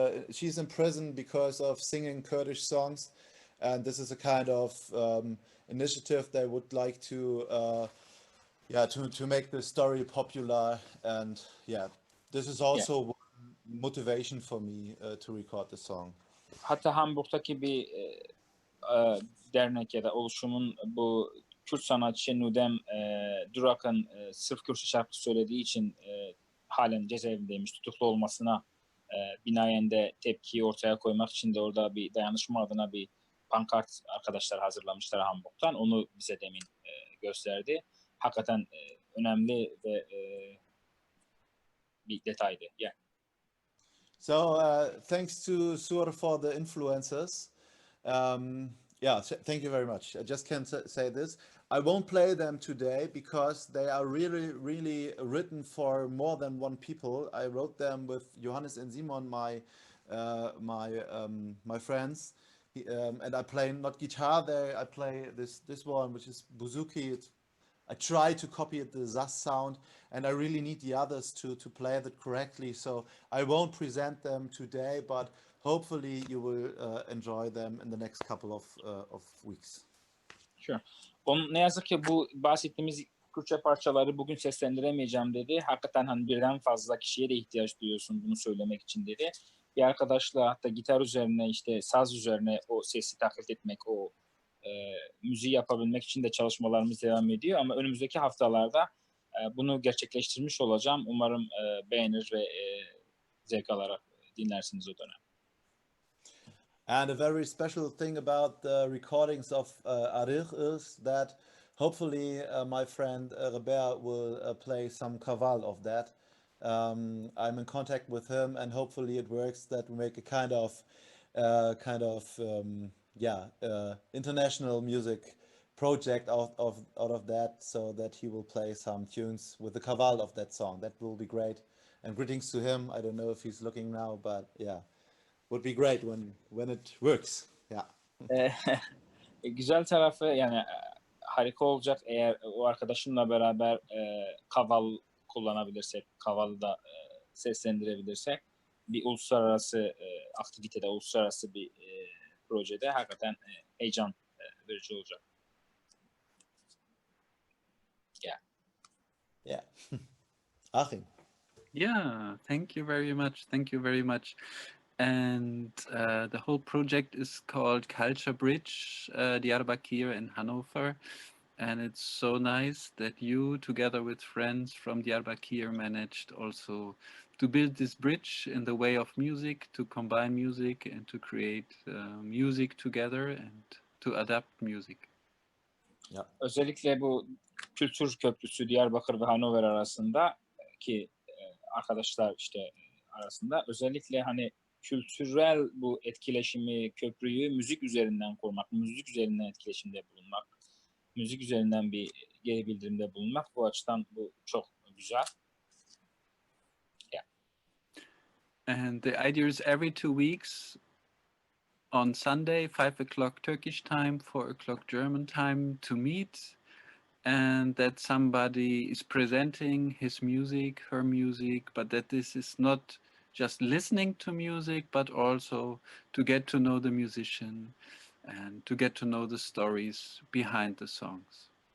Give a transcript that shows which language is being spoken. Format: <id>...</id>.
<en>She's in prison because of singing Kurdish songs, and this is a kind of initiative they would like to make the story popular. And yeah, this is also motivation for me to record the song.</en> <tr>Hatta Hamburg'daki bir dernek ya da oluşumun bu Kürt sanatçı Nudem Durak'ın sırf Kürtçe şarkı söylediği için halen cezaevindeymiş, tutuklu olmasına binaen de tepkiyi ortaya koymak için de orada bir dayanışma adına bir pankart arkadaşlar hazırlamışlar Hamburg'tan. Onu bize demin gösterdi. Hakikaten önemli ve bir detaydı.</tr> <en>Yeah. So thanks to Sur for the influencers. Yeah, thank you very much. I just can say this. I won't play them today because they are really, really written for more than one people. I wrote them with Johannes and Simon, my friends, and I play not guitar there. I play this one, which is bouzouki. I try to copy it, the Zaz sound, and I really need the others to play that correctly. So I won't present them today, but hopefully you will enjoy them in the next couple of weeks. Sure.</en> <tr>Ne yazık ki bu bahsettiğimiz Kürtçe parçaları bugün seslendiremeyeceğim dedi. Hakikaten hani birden fazla kişiye de ihtiyaç duyuyorsun bunu söylemek için dedi. Bir arkadaşla hatta gitar üzerine işte saz üzerine o sesi taklit etmek, o müziği yapabilmek için de çalışmalarımız devam ediyor. Ama önümüzdeki haftalarda bunu gerçekleştirmiş olacağım. Umarım beğenir ve zevk alarak dinlersiniz o dönem.</tr> <en>And a very special thing about the recordings of Arich is that hopefully my friend Robert will play some kaval of that. I'm in contact with him, and hopefully it works. That we make a kind of international music project out of that, so that he will play some tunes with the kaval of that song. That will be great. And greetings to him. I don't know if he's looking now, but yeah. Would be great when it works. Yeah.</en> <tr>Güzel tarafı yani harika olacak eğer o arkadaşımla beraber kaval kullanabilirsek, kavalı da seslendirebilirsek bir uluslararası aktivitede, uluslararası bir projede hakikaten heyecan verici olacak.</tr> <en>Yeah. Yeah. Achim. Yeah, thank you very much. Thank you very much. And the whole project is called Culture Bridge, Diyarbakir in Hanover. And it's so nice that you, together with friends from Diyarbakir, managed also to build this bridge in the way of music, to combine music and to create music together and to adapt music. Yeah.</en> <tr>Özellikle bu kültür köprüsü Diyarbakır ve Hanover arasında ki arkadaşlar işte arasında özellikle hani kültürel bu etkileşimi, köprüyü müzik üzerinden kurmak, müzik üzerinden etkileşimde bulunmak, müzik üzerinden bir geri bildirimde bulunmak bu açıdan bu çok güzel.</tr> <en>Yeah. And the idea is every 2 weeks on Sunday, 5 o'clock Turkish time, 4 o'clock German time to meet, and that somebody is presenting his music, her music, but that this is not just listening to music, but also to get to know the musician and to get to know the stories behind the songs.</en>